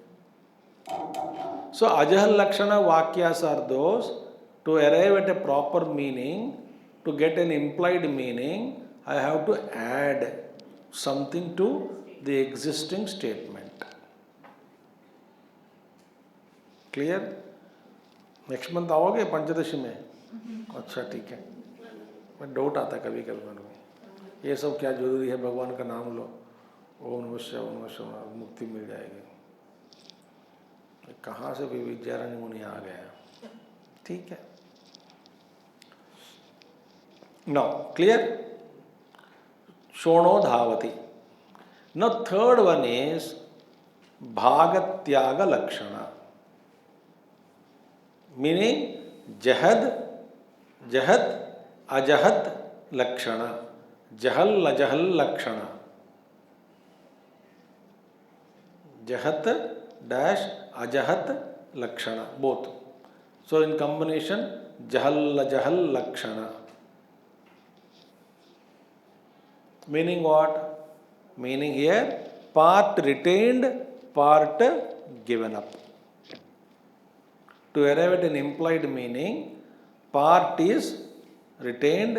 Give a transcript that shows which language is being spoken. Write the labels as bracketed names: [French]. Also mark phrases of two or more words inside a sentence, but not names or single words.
[English] So Ajahal Lakshana Vakyas are those to arrive at a proper meaning, to get an implied meaning, I have to add something to the existing statement. Clear? next month [Hindi] आओगे पंचदशी में? अच्छा ठीक है. मैं डाउट आता कभी कभी मन में, ये सब क्या जरूरी है? भगवान का नाम लो, [Sanskrit] ओम नमः शिवाय, [Hindi] मुक्ति मिल जाएगी. कहाँ से भी विद्यारण्य मुनि आ गया. ठीक है. [English] now clear? [Sanskrit] शोणो धावति. [English] now third one is भागत्याग लक्षण. Meaning jahad, jahat, ajahat lakshana, jahal, ajahal lakshana. Jahat dash ajahat lakshana, both. So in combination, jahal, ajahal lakshana. Meaning what? Meaning here, part retained, part given up. To arrive at an implied meaning, part is retained.